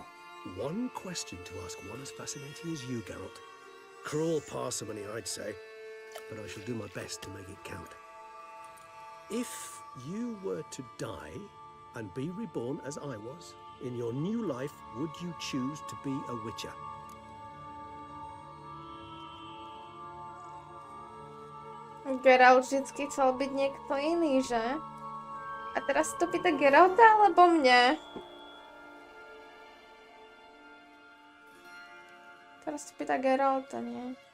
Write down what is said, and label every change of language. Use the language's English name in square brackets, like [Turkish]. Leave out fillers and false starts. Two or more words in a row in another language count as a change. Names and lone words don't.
[English] One question to ask one as fascinating as you, Geralt. Cruel parsimony, I'd say, but I shall do my best to make it count. If you were to die and be reborn as I was, in your new life, would you choose to be a witcher? [Slovak] Geralt vždycky chcel byť niekto iný, že? A teraz to pýta Geralta alebo mne? Teraz to pýta Geralta, nie?